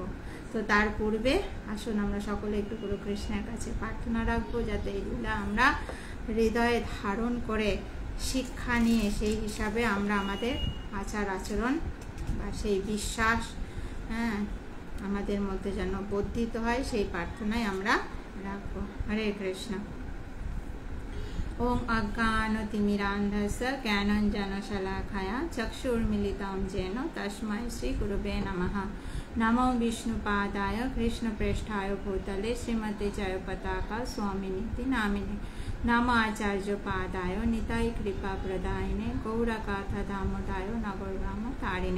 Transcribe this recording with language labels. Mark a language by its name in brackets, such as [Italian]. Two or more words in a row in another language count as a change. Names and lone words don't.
[Bangla] তো তার পূর্বে আসুন আমরা সকলে একটু গুরু কৃষ্ণের কাছে প্রার্থনা রাখবো, যাতে এই লীলা আমরা হৃদয়ে ধারণ করে শিক্ষা নিয়ে সেই হিসাবে আমরা আমাদের আচার আচরণ বা সেই বিশ্বাস আমাদের মধ্যে যেন বর্ধিত হয়, সেই প্রার্থনাই আমরা রাখবো। [Sanskrit] হরে কৃষ্ণ। ওম অজ্ঞানতিমিরান্ধস্য জ্ঞানাঞ্জনশলাকায়া চক্ষুর্মিলিतं येन तस्मै श्रीगुरवे नमः। नमो विष्णुपादाय कृष्णप्रेष्ठाय भूतले श्रीमते जयपताका स्वामिनीति नामिने। नमो आचार्यपादाय निताय कृपाप्रदायिने गौरगाथा दामोदाय नगरग्राम तारिणे।